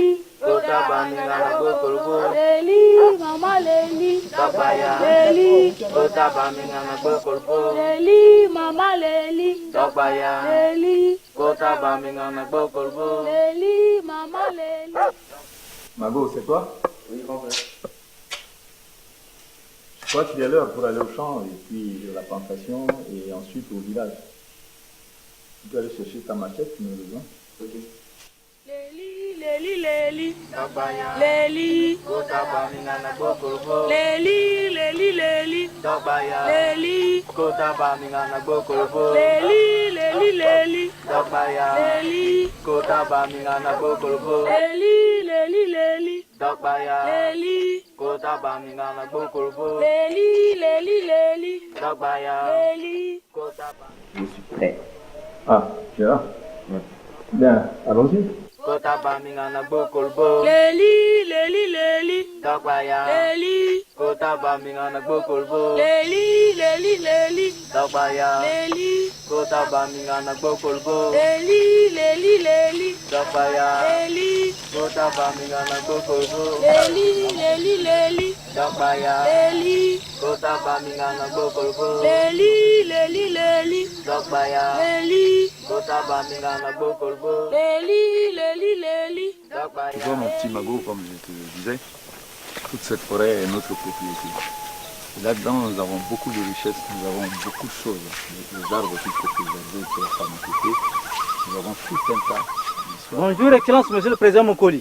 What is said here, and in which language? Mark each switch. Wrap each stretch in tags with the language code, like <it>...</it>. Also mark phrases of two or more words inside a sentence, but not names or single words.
<ln>Kota Bamingana Bokulubu, leli, mama leli, Dabaya, leli, Kota Bamingana Bokulubu, leli, mama leli, Dabaya, leli, Kota Bamingana Bokulubu. leli, mama leli.</ln> <fr>Mago, c'est toi? Oui, grand-père. Je crois qu'il est l'heure pour aller au champ et puis à la plantation et ensuite au village. Tu peux aller chercher ta machette, tu me le besoin. Ok.</fr> <ln>Leli, leli, leli, Dabaya, leli, Kota Bamingana Bokulubu, leli, leli, leli, Dabaya, leli, Kota Bamingana Bokulubu, leli, leli, leli, Dabaya, leli, Kota Bamingana Bokulubu, leli, leli, leli, Dabaya, leli, Kota Bamingana Bokulubu, leli, leli, leli, Dabaya, leli. Kota</ln> <fr>Je suis prêt. Ah, tu es là? Bien, allons-y.</fr> <ln>Kota Bamingana Bokulubu, Leli, leli, leli, Dabaya, leli, Kota Bamingana Bokulubu, leli, leli, leli, Dabaya, leli, Kota Bamingana Bokulubu, leli, leli, leli, Dabaya, leli, Kota Bamingana Bokulubu, leli, leli, leli, Dabaya, leli, Kota Bamingana Bokulubu, leli, leli, leli, Dabaya, leli, Kota Bamingana Bokulubu, leli, leli, leli.</ln> <fr>Tu vois, mon petit Mago, comme je te le disais, toute cette forêt est notre propriété. Et là-dedans, nous avons beaucoup de richesses, nous avons beaucoup de choses. Les arbres qu'il faut préserver, qu'il faut pas couper. Nous avons tout un tas d'histoires. Bonjour, Excellence, Monsieur le Président Mokoli.</fr>